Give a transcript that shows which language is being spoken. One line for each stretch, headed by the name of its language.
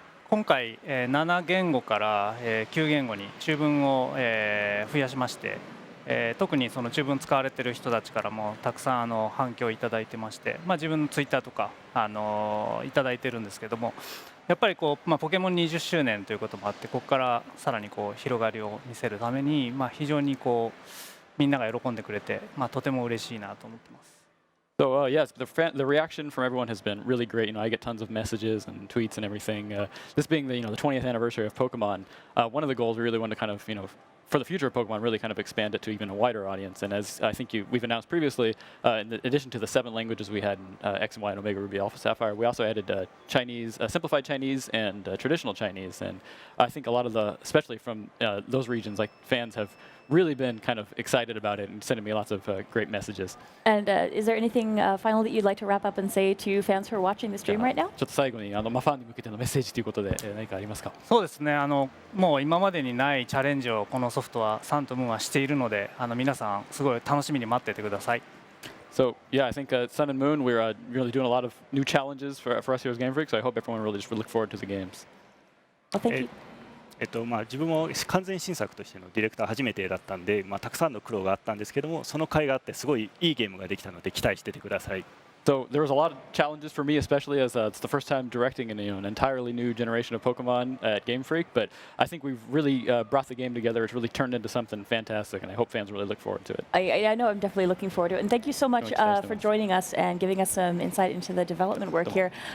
Japanese: 今回、7言語から、9言語に中文を、増やしまして、特にその中文使われている人たちからもたくさん反響をいただいてまして、まあ、自分のツイッターとか、いただいてるんですけども、やっぱりこう、まあ、ポケモン20周年ということもあって、ここからさらにこう広がりを見せるために、まあ、非常にこうみんなが喜んでくれて、まあ、とても嬉しいなと思ってます。
English: So yes, the reaction from everyone has been really great. You know, I get tons of messages and tweets and everything. This being the 20th anniversary of Pokemon, one of the goals we really want to kind of for the future of Pokemon, really kind of expand it to even a wider audience. And as I think we've announced previously, in addition to the 7 languages we had in X and Y and Omega Ruby Alpha Sapphire, we also added Chinese, simplified Chinese and traditional Chinese. And I think a lot of especially from those regions, like fans have really been kind of excited about it and sending me lots of great messages. And is there anything final that you'd like to wrap up and say to fans who are watching the stream right now?
Japanese: ちょっと最後にファンに向けてのメッセージということで何かありますか？そうですね。もう今までにないチャレンジをこのソフトはサンとムーンはしているので、皆さんすごい楽しみに待っていてください。
English: So yeah, I think Sun and Moon, we're really doing a lot of new challenges for us here as Game Freak. So I hope everyone really just look forward to the games. Well, thank you.
Japanese: まあ、自分も完全新作としてのディレクター初めてだったんで、まあ、たくさんの苦労があったんですけども、その甲斐があってすごいいいゲームができたので期待しててください。
English: So there was a lot of challenges for me, especially as it's the first time directing an entirely new generation of Pokemon at Game Freak. But I think we've really brought the game together. It's really turned into something fantastic, and I hope fans really look forward to it. I know I'm definitely looking forward to it. And thank you so much for joining us and giving us some insight into the development work here.